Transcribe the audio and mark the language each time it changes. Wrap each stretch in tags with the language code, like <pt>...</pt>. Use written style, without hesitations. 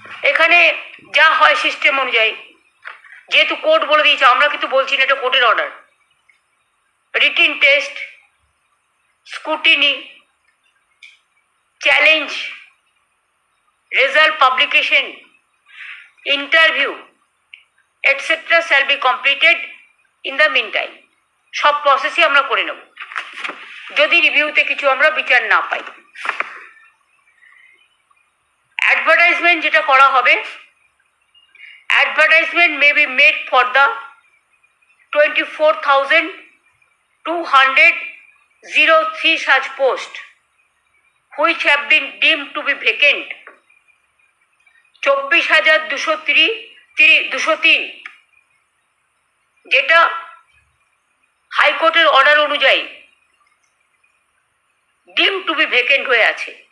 <bn>এখানে যা হয় সিস্টেম অনুযায়ী, যেহেতু কোর্ট বলে দিয়েছে, আমরা কিন্তু বলছি না, এটা কোর্টের order.</bn> <en>Written test, scrutiny, challenge, result publication, interview etc. shall be completed in the meantime.</en> <bn>সব প্রসেসই আমরা করে নেব যদি রিভিউতে কিছু আমরা বিচার না পাই।</bn> <en>advertisement</en> <bn>যেটা করা হবে,</bn> <en>advertisement may be made for the 24,203 such post which have been deemed to be vacant, 24,203</en> <bn>যেটা হাইকোর্টের অর্ডার অনুযায়ী ডিম টু বি ভেকেন্ট হয়ে আছে।</bn>